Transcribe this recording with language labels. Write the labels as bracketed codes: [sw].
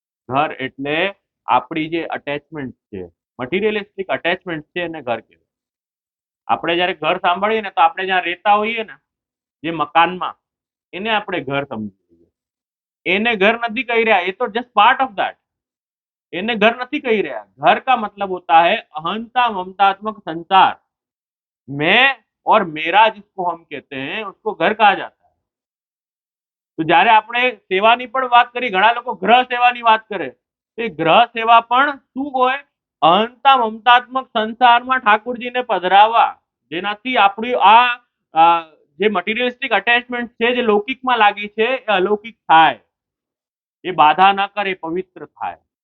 [gu] ઘર એટલે આપણી જે અટેચમેન્ટ છે, મટીરિયલિસ્ટિક અટેચમેન્ટ છે એને ઘર કહેવાય. આપણે જ્યારે ઘર સાંભળીએ ને તો આપણે જ્યાં રહેતા હોઈએ ને જે મકાનમાં, એને આપણે ઘર સમજી લઈએ. એને ઘર નથી કહી રહ્યા, એ તો [en] Just part of that. [gu] એને [hi] घर नहीं कही रहा. घर का मतलब होता है अहंता ममतात्मक संसार. मैं और मेरा जिसको हम कहते हैं उसको घर कहा जाता है. [gu] तो જ્યારે આપણે સેવાની પણ વાત કરી, ઘણા લોકો ગ્રહ સેવાની વાત કરે, એ ગ્રહ સેવા પણ શું હોય? અહંતા મમતાત્મક સંસારમાં ઠાકોરજીને પધરાવવા, જેનાથી આપણી આ જે મટીરિયલિસ્ટિક અટેચમેન્ટ છે જે લૌકિકમાં લાગી છે એ અલૌકિક થાય, એ બાધા ન કરે, પવિત્ર થાય.